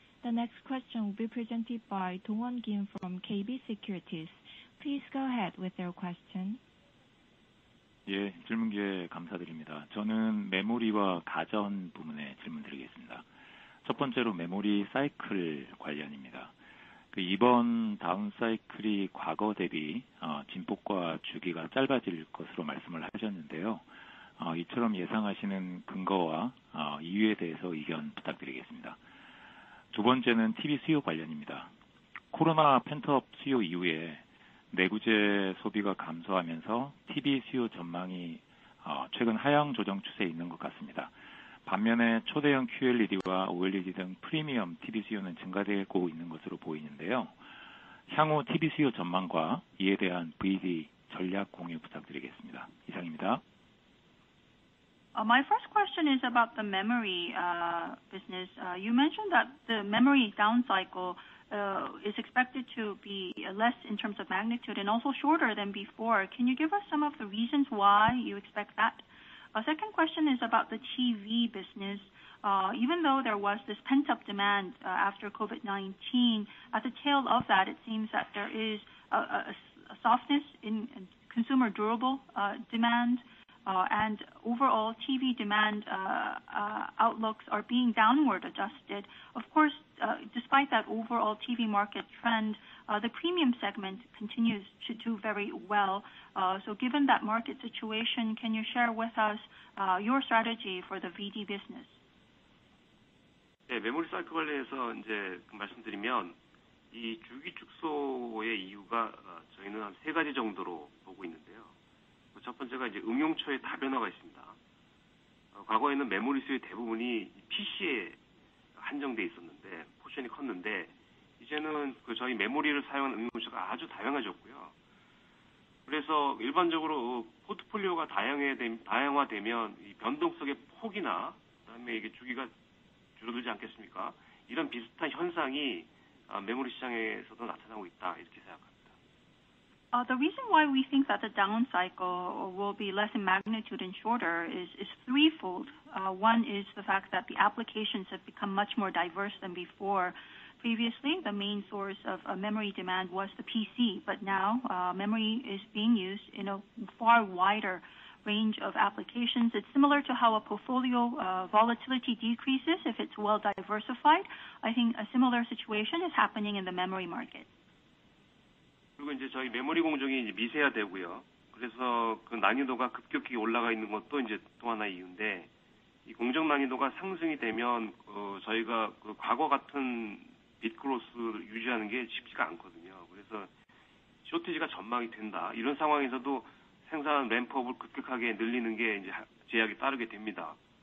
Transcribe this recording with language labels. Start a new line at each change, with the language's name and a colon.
English: The next question will be presented by Dong-won Kim from KB Securities. Please go ahead with your question.
Korean: 예, 질문 기회 감사드립니다. 저는 메모리와 가전 부문에 질문드리겠습니다. 첫 번째로 메모리 사이클 관련입니다. 이번 다운 사이클이 과거 대비 진폭과 주기가 짧아질 것으로 말씀을 하셨는데요. 이처럼 예상하시는 근거와 이유에 대해서 의견 부탁드리겠습니다. 두 번째는 TV 수요 관련입니다. 코로나 펜트업 수요 이후에 내구재 소비가 감소하면서 TV 수요 전망이 최근 하향 조정 추세에 있는 것 같습니다. 반면에 초대형 QLED와 OLED 등 프리미엄 TV 수요는 증가되고 있는 것으로 보이는데요. 향후 TV 수요 전망과 이에 대한 VD 전략 공유 부탁드리겠습니다. 이상입니다.
English: My first question is about the memory business. You mentioned that the memory down cycle is expected to be less in terms of magnitude and also shorter than before. Can you give us some of the reasons why you expect that? Second question is about the TV business. Even though there was this pent-up demand after COVID-19, at the tail of that, it seems that there is a softness in consumer durable demand, and overall TV demand outlooks are being downward adjusted. Of course, despite that overall TV market trend, the premium segment continues to do very well. So given that market situation, can you share with us your strategy for the VD business?
Korean: 네, 메모리 사이클 관련해서 이제 말씀드리면 이 주기 축소의 이유가 저희는 한 세 가지 정도로 보고 있는데요. 첫 번째가 이제 응용처의 다변화가 있습니다. 과거에는 메모리 수의 대부분이 PC에 한정돼 있었는데 포션이 컸는데 이제는 저희 메모리를 사용하는 응용처가 아주 다양해졌고요. 그래서 일반적으로 포트폴리오가 다양화되면 이 변동성의 폭이나 그다음에 이게 주기가 줄어들지 않겠습니까? 이런 비슷한 현상이 메모리 시장에서도 나타나고 있다 이렇게 생각합니다.
English: The reason why we think that the down cycle will be less in magnitude and shorter is threefold. One is the fact that the applications have become much more diverse than before. Previously, the main source of memory demand was the PC, but now memory is being used in a far wider range of applications. It's similar to how a portfolio volatility decreases if it's well diversified. I think a similar situation is happening in the memory market.
Korean: 그리고 이제 저희 메모리 공정이 이제 미세화되고요. 그래서 그 난이도가 급격히 올라가 있는 것도 이제 또 하나의 이유인데, 이 공정 난이도가 상승이 되면 저희가 그 과거 같은 빗 그로스를 유지하는 게 쉽지가 않거든요. 그래서 쇼티지가 전망이 된다. 이런 상황에서도 생산 램프업을 급격하게 늘리는 게 이제 제약이 따르게 됩니다.